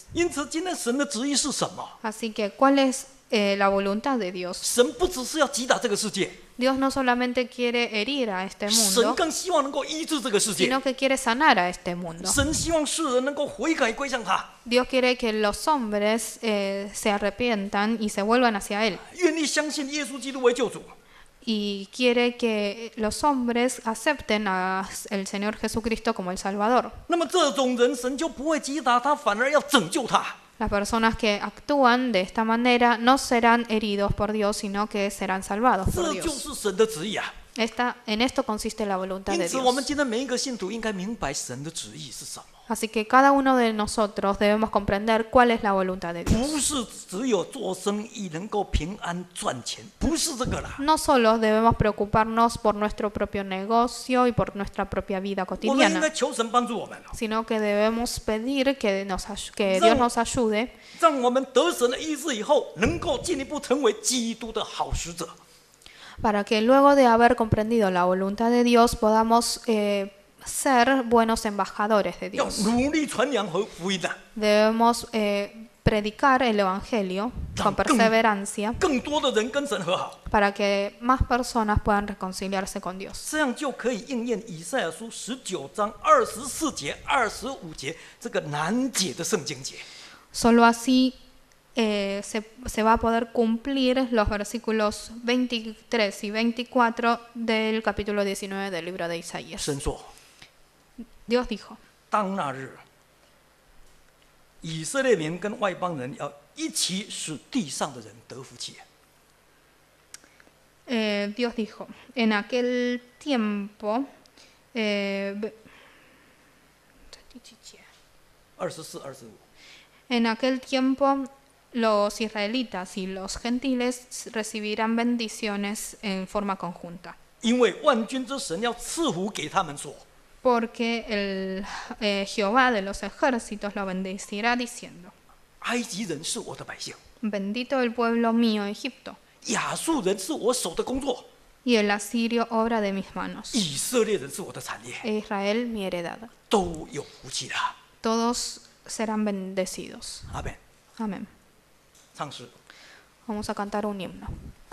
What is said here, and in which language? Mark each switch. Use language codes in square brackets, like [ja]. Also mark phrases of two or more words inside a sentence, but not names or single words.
[zh] 因此，今天神的旨意是什么？ [es] Así que, ¿cuál es la voluntad de Dios? [zh] 神不只是要击打这个世界， [es] Dios no solamente quiere herir a este [zh] 神 [es] mundo, [zh] 更希望能够医治这个世界。 [es] sino que quiere sanar a este mundo. [zh] 神希望世人能够悔改归向他， [es] Dios quiere que los hombres se arrepientan y se vuelvan hacia Él. [zh] 愿意相信耶稣基督为救主。 [es] Y quiere que los hombres acepten al Señor Jesucristo como el Salvador. [zh] 那么这种人，神就不会击打他，反而要拯救他。 [es] Las personas que actúan de esta manera no serán heridos por Dios, sino que serán salvados por [zh] 这就 [es] Dios. [zh] 是神的旨意啊！ [es] En esto consiste la voluntad [zh] 因 [es] de [zh] 此，我们 [es] Dios. [zh] 今天每一个信徒应该明白神的旨意是什么。 [es] Así que cada uno de nosotros debemos comprender cuál es la voluntad de Dios. [zh] 不是只有做生意能够平安赚钱，不是这个啦。 [es] No solo debemos preocuparnos por nuestro propio negocio y por nuestra propia vida [zh] 我们应 [es] cotidiana, [zh] 该求神帮助我们， [es] sino que debemos pedir que Dios nos ayude [zh] 让我们得神的医治以后，能够进一步成为基督的好使者。 [es] para que luego de haber comprendido la voluntad de Dios podamos ser buenos embajadores de [zh] 要 [es] Dios. [zh] 努力传扬和福音的， [es] Debemos predicar el Evangelio con perseverancia [zh] 更多的人跟神和好， [es] para que más personas puedan reconciliarse con Dios. [zh] 这样就可以应验以赛亚书19章24节、25节这个难解的圣经节。 [es] Solo así se va a poder cumplir los versículos 23 y 24 del capítulo 19 del libro de Isaías. [zh] 神说， [es] Dios dijo, [zh] 当那日，以色列民跟外邦人要一起使地上的人得福气。 [es] Dios dijo, en aquel tiempo, [zh] 24、25， [es] en aquel tiempo los israelitas y los gentiles recibirán bendiciones en forma conjunta, [zh] 因为万军之神要赐福给他们说， [es] porque Jehová de los ejércitos lo bendecirá diciendo, [zh] 埃及人是我的百姓， [es] bendito el pueblo mío Egipto, [zh] 亚述人是我手的工作， [es] y el asirio obra de mis manos, [zh] 以色列人是我的产业， [es] e Israel mi heredad. [zh] 都有福气的。 [es] Todos serán bendecidos. [zh] 阿门。 [es] Amén. [zh] 唱诗。 [es] Vamos a cantar un himno.